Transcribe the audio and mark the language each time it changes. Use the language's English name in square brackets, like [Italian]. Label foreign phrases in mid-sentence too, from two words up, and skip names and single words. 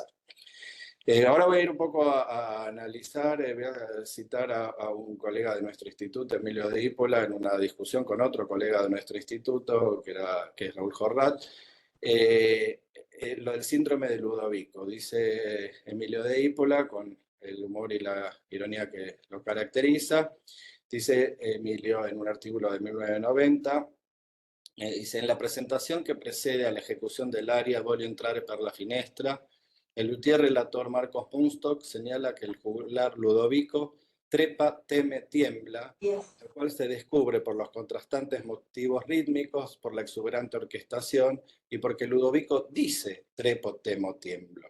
[Spanish] Ahora voy a ir un poco a analizar, voy a citar a un colega de nuestro instituto, Emilio de Ípola, en una discusión con otro colega de nuestro instituto, que es Raúl Jorrat, lo del síndrome de Ludovico. Dice Emilio de Ípola, con el humor y la ironía que lo caracteriza, dice Emilio en un artículo de 1990, dice: en la presentación que precede a la ejecución del aria Voglio entrare per la finestra, el luthier relator Marcos Munstock señala que el juglar Ludovico trepa, teme, tiembla, el cual se descubre por los contrastantes motivos rítmicos, por la exuberante orquestación y porque Ludovico dice trepo, temo, tiemblo.